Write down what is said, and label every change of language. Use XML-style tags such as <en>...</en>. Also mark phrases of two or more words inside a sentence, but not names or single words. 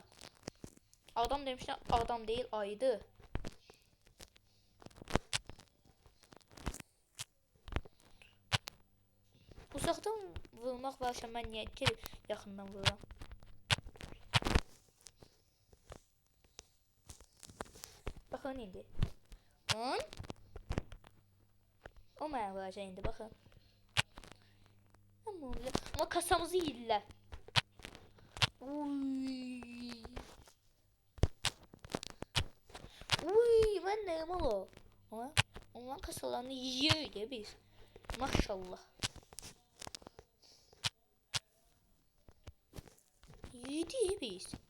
<az>Adam demişlər, adam deyil, aydı. Uzaqdan vurmaq varsa mən niyə gelib yaxından vururam? Baxın indi. O mənə vuracaq indi, baxın.</az> <tr>Ama kasamızı yediler. Uy. Uy, ben neyim o? Ama onların kasalarını yiyor ya biz. Maşallah. Yedi biz.</tr>